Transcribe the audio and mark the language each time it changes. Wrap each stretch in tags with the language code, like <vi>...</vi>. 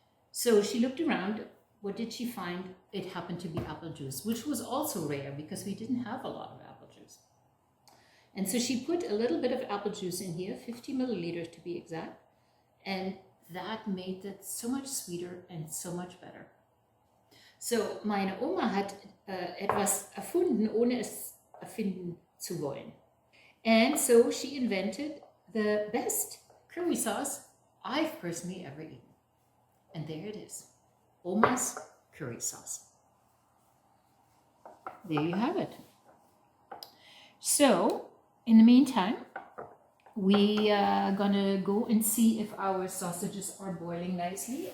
<en>So she looked around. What did she find? It happened to be apple juice, which was also rare because we didn't have a lot of apple juice. And so she put a little bit of apple juice in here, 50 milliliters to be exact, and that made it so much sweeter and so much better.</en> <de>So meine Oma hat etwas erfunden, ohne es erfinden zu wollen.</de> <en>And so she invented the best curry sauce I've personally ever eaten. And there it is, Oma's curry sauce. There you have it. So, in the meantime, we are gonna go and see if our sausages are boiling nicely.</en>